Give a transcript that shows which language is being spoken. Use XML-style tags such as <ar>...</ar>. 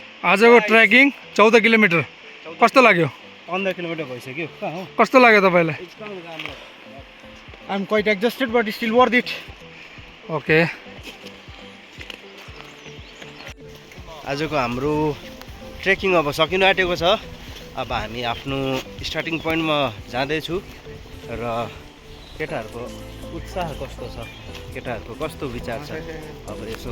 <ne>आजको trekking 14 kilometre कस्तो लाग्यो? 15 किलोमिटर भइसक्यो। कस्तो लाग्यो तपाईँलाई?</ne> <en>I'm quite exhausted but still worth it.</en> <ne>Okay, आजको हाम्रो ट्रेकिङ अब सकिन आँटेको छ। अब हामी आफ्नो स्टार्टिङ पोइन्टमा जाँदैछु र केटाहरूको उत्साह कस्तो छ, केटाहरूको कस्तो विचार छ, अब यसो</ne>